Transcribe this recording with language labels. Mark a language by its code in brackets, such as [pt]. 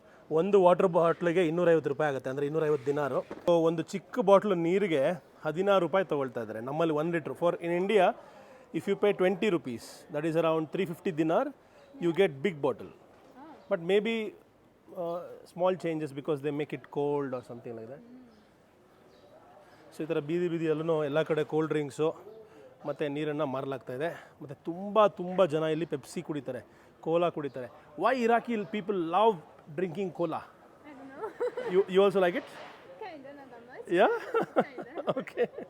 [kn] ಒಂದು ವಾಟರ್ ಬಾಟ್ಲಿಗೆ 250 ರೂಪಾಯಿ ಆಗುತ್ತೆ, ಅಂದರೆ 250 ದಿನಾರು. ಒಂದು ಚಿಕ್ಕ ಬಾಟ್ಲು ನೀರಿಗೆ 16 ರೂಪಾಯಿ ತೊಗೊಳ್ತಾ ಇದ್ದಾರೆ. [en] ನಮ್ಮಲ್ಲಿ 1 litre for in India if you pay 20 rupees, that is around 350 dinar, you get big bottle. But maybe small changes because they make it cold or something like that. [kn] So ಈ ಥರ ಬೀದಿಯಲ್ಲೂ ಎಲ್ಲ ಕಡೆ cold drinks ಮತ್ತು ನೀರನ್ನು ಮಾರಲಾಗ್ತಾ ಇದೆ. ಮತ್ತು ತುಂಬ ಜನ ಇಲ್ಲಿ ಪೆಪ್ಸಿ ಕುಡಿತಾರೆ, ಕೋಲಾ ಕುಡಿತಾರೆ. [en] Why Iraqi people love drinking cola? I don't know. You also like it? Kinda, not that much. Yeah okay.